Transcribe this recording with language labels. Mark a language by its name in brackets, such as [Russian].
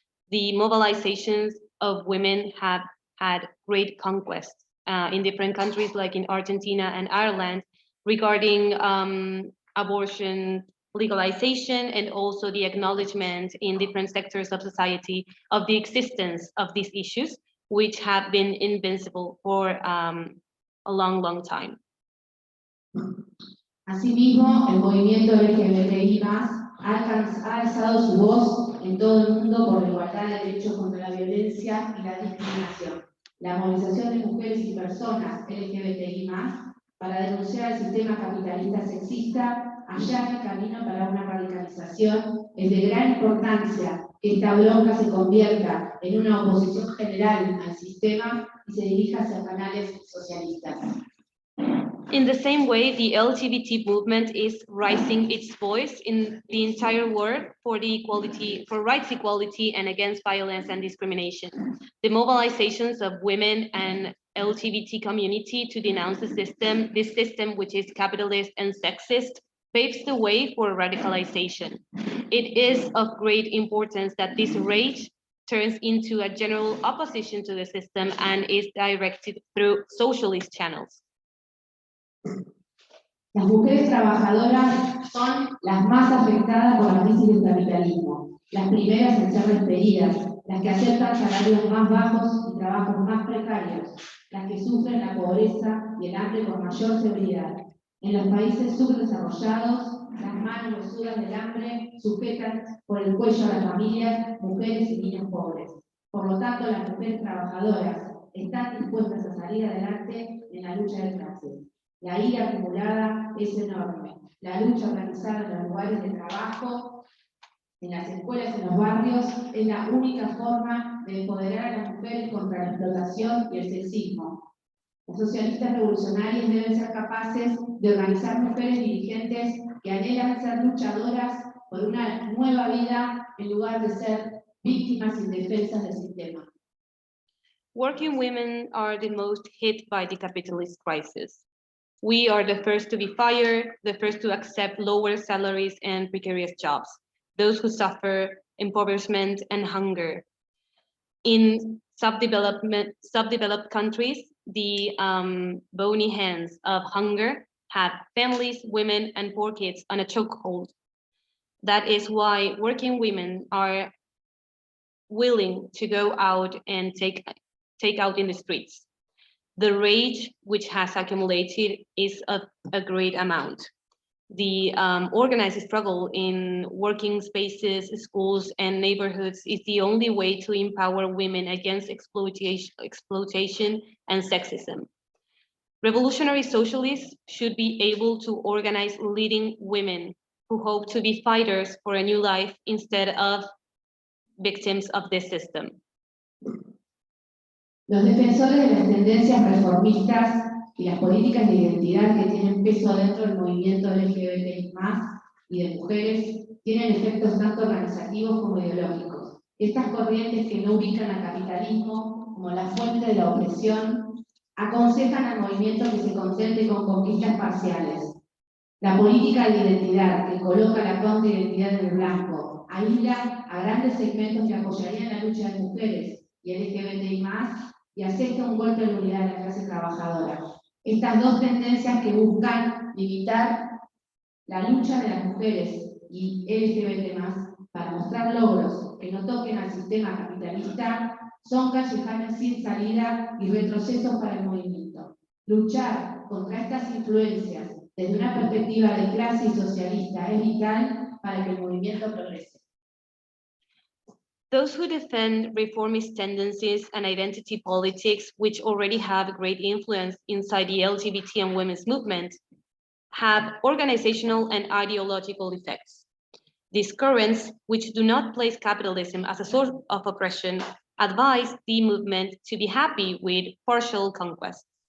[English] The mobilizations of women have had great conquests in different countries like in Argentina and Ireland regarding abortion legalization and also the acknowledgement in different sectors of society of the existence of these issues, which have been invincible for a long, long time. [Spanish] Asimismo, el movimiento LGBTI+, ha alzado su voz en todo el mundo por la igualdad de derechos contra la violencia y la discriminación. La movilización de mujeres y personas LGBTI+, para denunciar el sistema capitalista sexista, allana el camino para una radicalización. Es de gran importancia que esta bronca se convierta en una oposición general al sistema y se dirija hacia canales socialistas. [English] In the same way, the LGBT movement is raising its voice in the entire world for rights equality and against violence and discrimination. The mobilizations of women and LGBT community to denounce this system which is capitalist and sexist, paves the way for radicalization. It is of great importance that this rage turns into a general opposition to the system and is directed through socialist channels. [Spanish] Las mujeres trabajadoras son las más afectadas por la crisis del capitalismo, las primeras en ser despedidas, las que aceptan salarios más bajos y trabajos más precarios, las que sufren la pobreza y el hambre con mayor severidad. En los países subdesarrollados, las manos huesudas del hambre sujetan por el cuello a las familias, mujeres y niños pobres. Por lo tanto, las mujeres trabajadoras están dispuestas a salir adelante en la lucha de clases. La ira acumulada es enorme. La lucha organizada en los lugares de trabajo, en las escuelas, en los barrios, es la única forma de empoderar a las mujeres contra la explotación y el sexismo. Los socialistas revolucionarios deben ser capaces de organizar mujeres dirigentes que anhelan ser luchadoras por una nueva vida en lugar de ser víctimas indefensas del sistema. [English] Working women are the most hit by the capitalist crisis. We are the first to be fired, the first to accept lower salaries and precarious jobs, those who suffer impoverishment and hunger. In subdeveloped countries, the bony hands of hunger have families, women, and poor kids on a chokehold. That is why working women are willing to go out and take out in the streets. The rage which has accumulated is of a great amount. The organized struggle in working spaces, schools, and neighborhoods is the only way to empower women against exploitation and sexism. Revolutionary socialists should be able to organize leading women who hope to be fighters for a new life instead of victims of this system. [Spanish] Los defensores de las tendencias reformistas y las políticas de identidad que tienen peso dentro del movimiento LGBTI+, y de mujeres, tienen efectos tanto organizativos como ideológicos. Estas corrientes que no ubican al capitalismo como la fuente de la opresión, aconsejan al movimiento que se contente con conquistas parciales. La política de identidad que coloca la contraidentidad en el blanco aísla a grandes segmentos que apoyarían la lucha de mujeres y LGBTI+, y asesta un golpe de unidad de la clase trabajadora. Estas dos tendencias que buscan limitar la lucha de las mujeres y LGBT+, para mostrar logros que no toquen al sistema capitalista, son callejones sin salida y retrocesos para el movimiento. Luchar contra estas influencias desde una perspectiva de clase y socialista es vital para que el movimiento progrese. [English] Those who defend reformist tendencies and identity politics, which already have great influence inside the LGBT and women's movement, have organizational and ideological effects. These currents, which do not place capitalism as a source of oppression, advise the movement to be happy with partial conquests.